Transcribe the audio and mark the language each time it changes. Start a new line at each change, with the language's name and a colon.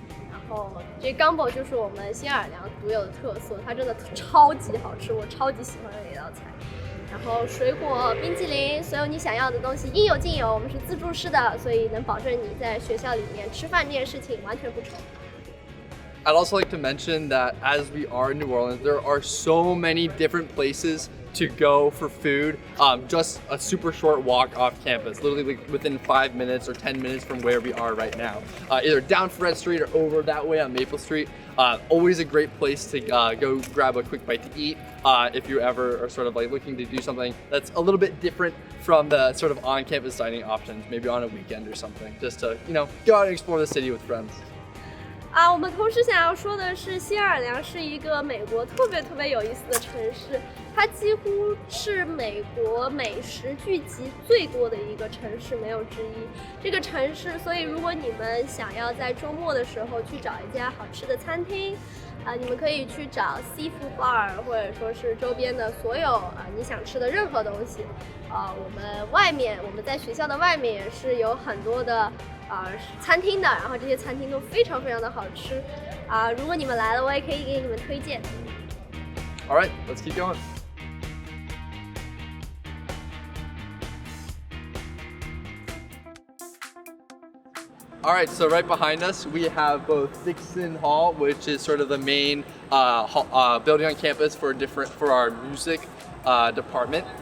Chinese: 然后这 gumbo 就是我们新奥尔良独有的特色，它真的超级好吃，我超级喜欢的一道菜。然后水果、冰淇淋，所有你想要的东西应有尽有。我们是自助式的，所以能保证你在学校里面吃饭这件事情完全不愁。
English: I'd also like to mention that as we are in New Orleans, there are so many different places to go for food. Just a super short walk off campus, literally within 5 minutes or 10 minutes from where we are right now. Either down Fred Street or over that way on Maple Street. Always a great place to go grab a quick bite to eat if you ever are sort of like looking to do something that's a little bit different from the sort of on-campus dining options, maybe on a weekend or something, just to, you know, go out and explore the city with friends.
Chinese: 我们同时想要说的是，新奥尔良是一个美国特别有意思的城市，它几乎是美国美食聚集最多的一个城市，没有之一。这个城市，所以如果你们想要在周末的时候去找一家好吃的餐厅，你们可以去找 seafood bar， 或者说是周边的所有你想吃的任何东西。我们在学校的外面也是有很多的餐厅的，然后这些餐厅都非常的好吃如果你们来了，我也可以给你们推荐。
English: All right, let's keep going. All right, so right behind us, we have both Dixon Hall, which is sort of the main building on campus for our music department.